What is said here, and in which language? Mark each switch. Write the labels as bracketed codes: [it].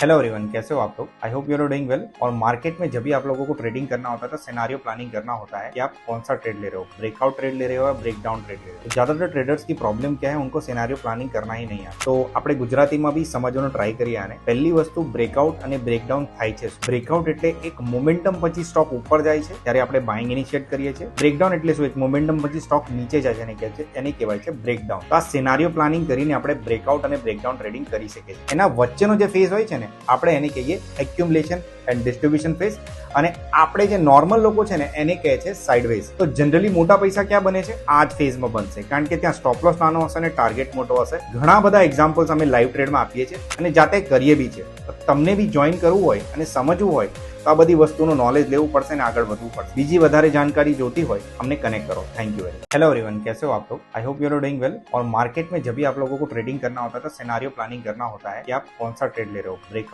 [hi] Hello everyone, कैसे हो आप लोग। [en] I hope you are doing well. [hi] और मार्केट में जब भी आप लोगों को ट्रेडिंग करना होता है तो सिनेरियो प्लानिंग करना होता है कि आप कौन सा ट्रेड ले रहे हो, ब्रेकआउट ट्रेड ले रहे हो या ब्रेक डाउन ट्रेड ले रहे हो। तो ज्यादातर ट्रेडर्स की प्रॉब्लम क्या है, उनको सिनेरियो प्लानिंग करना ही नहीं आता। तो [gu] આપણે ગુજરાતીમાં બી સમજવાનો ટ્રાય કરીએ આને। પહેલી વસ્તુ બ્રેકઆઉટ અને બ્રેકડાઉન થાય છે। બ્રેકઆઉટ એટલે એક મોમેન્ટમ પછી સ્ટોક ઉપર જાય છે ત્યારે આપણે બાઇંગ ઇનિશિએટ કરીએ છીએ। બ્રેકડાઉન એટલે શું, એક મોમેન્ટમ પછી સ્ટોક નીચે જાય છે એને કહેવાય છે બ્રેકડાઉન। તો આ સિનેરિયો પ્લાનિંગ કરીને આપણે બ્રેકઆઉટ અને બ્રેકડાઉન ટ્રેડિંગ કરી શકીએ છીએ। એના વચ્ચેનો જે ફેઝ હોય છે ને, આપણે એને કહીએ એક્યુમ્યુલેશન એન્ડ ડિસ્ટ્રીબ્યુશન ફેઝ, અને આપણે જે નોર્મલ લોકો છે ને એને કહે છે સાઇડવેઝ। તો જનરલી મોટા પૈસા ક્યાં બને છે, આ જ ફેઝમાં બનશે, કારણ કે ત્યાં સ્ટોપ લોસ નાનો હશે અને ટાર્ગેટ મોટો હશે। ઘણા બધા એક્ઝામ્પલ્સ અમે લાઈવ ટ્રેડમાં આપીએ છીએ અને જાતે કરીએ બી છે। તો તમને બી જોઈન કરવું હોય અને સમજવું હોય તો આ બધી વસ્તુનું નોલેજ લેવું પડશે અને આગળ વધવું પડશે। બીજી વધારે जानकारी જોતી હોય અમને [hi] कनेक्ट करो। [en] Thank you very. [hi] Hello everyone, कैसे हो आप लोग। [en] I hope you are doing well. [hi] और मार्केट में जब भी आप लोगों को ट्रेडिंग करना होता है तो सिनेरियो प्लानिंग करना होता है कि आप कौन सा ट्रेड ले रहे हो, ब्रेक